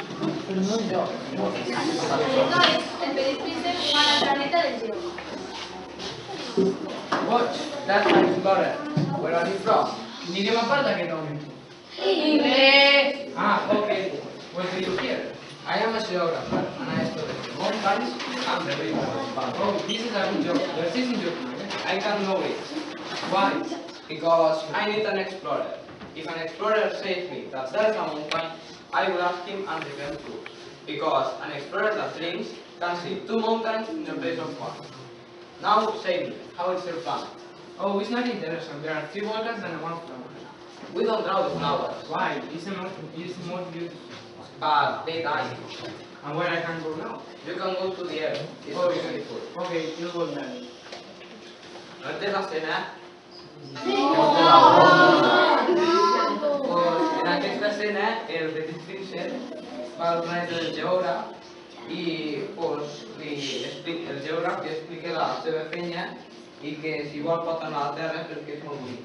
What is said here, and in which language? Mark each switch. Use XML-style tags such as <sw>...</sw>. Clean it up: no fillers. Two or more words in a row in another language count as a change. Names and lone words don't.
<ca>Aleshores, el petit príncep va al planeta del Lleó.</ca> <en>Watch, that's my explorer. Where are you from?</en> <ca>Ni que m'aparta aquest home.</ca> <es>Inglés.</es> <en>Ah, okay. What do you hear? I am a geographer and I study mountains and the rivers. Oh, this is a good job. This isn't your plan. I can know it. Why? Because I need an explorer. If an explorer says me that there is a mountain, I will ask him and return proof. Because an explorer that dreams can see two mountains in the place of one. Now say me, how is your planet? Oh, it's not interesting. There are 3 volcans and 1 flower. We don't draw the flowers, Why? It's the most beautiful. but they die. And where I can go now? You can go to the earth. It's Oh, beautiful. Okay, you go there.</en> <es>¿No te la cena?</es> <ca>Pues en aquesta escena el Petit Príncep va al planeta del geògraf i pues, el geògraf li explica la seva feina i que si vol pot anar a la Terra perquè és molt bonic.</ca>